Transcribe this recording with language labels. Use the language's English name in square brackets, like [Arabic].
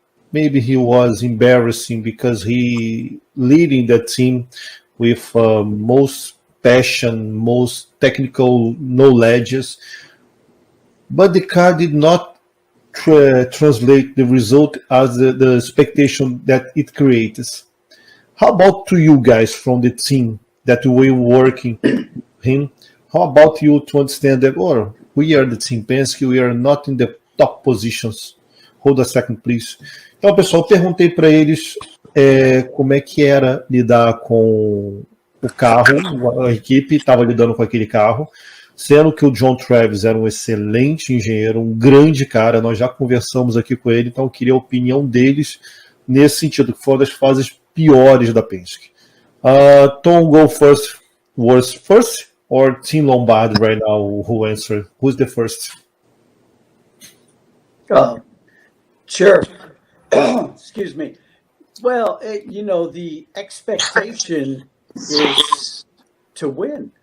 [English] Maybe he was embarrassing because he leading the team with most passion, most technical knowledges, but the car did not translate the result as the expectation that it creates. How about to you guys from the team that we working him? How about you to understand that, we are the Team Penske, we are not in the top positions. Hold a second, please. [Portuguese] Então, pessoal, eu perguntei para eles como é que era lidar com o carro, a equipe estava lidando com aquele carro, sendo que o John Travis era um excelente engenheiro, um grande cara, nós já conversamos aqui com ele, então eu queria a opinião deles nesse sentido, que foi uma das fases piores da Penske. [English] Tom, go first. Wurz first? Or Tim Lombardi right now, who answered? Who's the first? Sure. Excuse me. Well, the expectation is to win.